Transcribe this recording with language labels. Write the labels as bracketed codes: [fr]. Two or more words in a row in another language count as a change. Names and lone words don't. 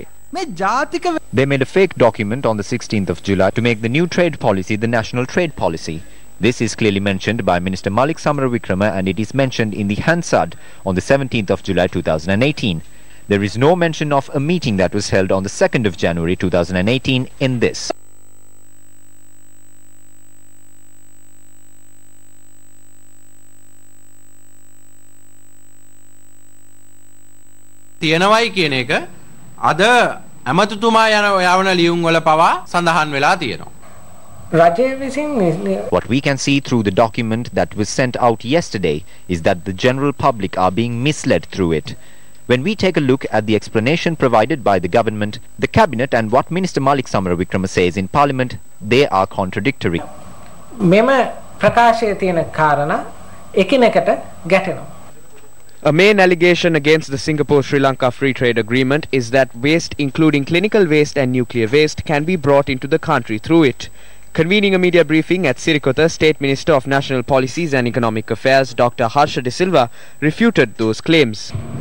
[en] They made a fake document on the 16th of July to make the new trade policy the national trade policy. This is clearly mentioned by Minister Malik Samaravikrama, and it is mentioned in the Hansard on the 17th of July 2018. There is no mention of a meeting that was held on the 2nd of January 2018 in this. [si] තියෙනවයි කියන එක අද ඇමතුතුමා යවන ලියුම් වල පවා සඳහන් වෙලා තියෙනවා. [en] What we can see through the document that was sent out yesterday is that the general public are being misled through it. When we take a look at the explanation provided by the government, the cabinet and what Minister Malik Samaravikrama says in Parliament, they are contradictory. [si] මෙම ප්‍රකාශයේ තියෙන කාරණා එකිනෙකට ගැටෙනවා. [en] A main allegation against the Singapore-Sri Lanka Free Trade Agreement is that waste, including clinical waste and nuclear waste, can be brought into the country through it. Convening a media briefing at Sirikota, State Minister of National Policies and Economic Affairs, Dr. Harsha De Silva, refuted those claims.